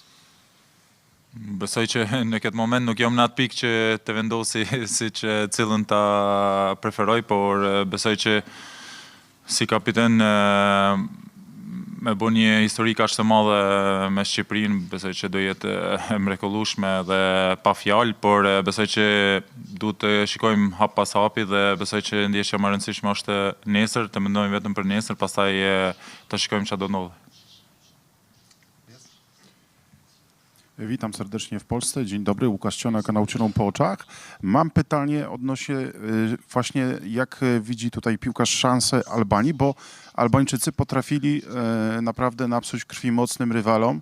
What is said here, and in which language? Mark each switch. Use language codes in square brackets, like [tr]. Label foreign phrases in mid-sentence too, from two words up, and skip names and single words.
[sq] Besoj që në këtë moment nuk jam në atë pikë që të vendosi si që cilën ta preferoj, por besoj që si kapiten me bo një histori kaq të madhe me Shqipërinë, besoj që do jetë e mrekullueshme dhe pa fjalë, por besoj që duhet të shikojmë hap pas hapi dhe besoj që ndeshja më e rëndësishme është nesër, të mendojmë vetëm për nesër, pastaj të shikojmë çfarë do ndodhë. [pl] Witam serdecznie w Polsce. Dzień dobry, Łukasz Cionak, Nauczycielom po oczach. Mam pytanie odnośnie właśnie jak widzi tutaj piłkarz szansę Albanii, bo Albańczycy potrafili naprawdę napsuć krwi mocnym rywalom.